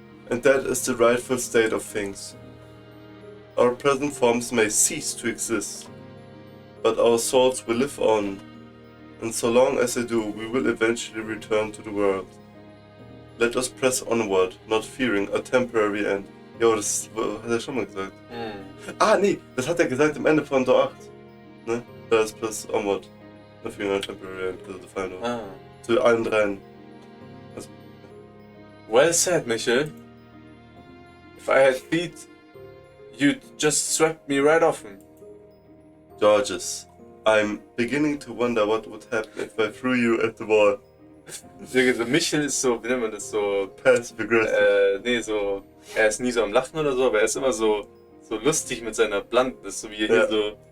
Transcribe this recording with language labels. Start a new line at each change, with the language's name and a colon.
English: And that is the rightful state of things. Our present forms may cease to exist, but our souls will live on, and so long as they do, we will eventually return to the world. Let us press onward, not fearing a temporary end.
German: Jo, das hat er schon mal gesagt. Ah, nee, das hat er gesagt am Ende von Door 8. Ne?
English: Let us press onward, not fearing a temporary end, also the final. Ah.
German: Zu allen dreien. Also,
English: Well said, Michel. If I had feet, you'd just swept me right off them. Georges, I'm beginning to wonder what would happen if I threw you at the wall.
German: So, Michel ist so, wie nennt man das so?
English: Passive aggressive.
German: Nee, so. Er ist nie so am Lachen oder so, aber er ist immer so lustig mit seiner Bluntness, so wie er hier so.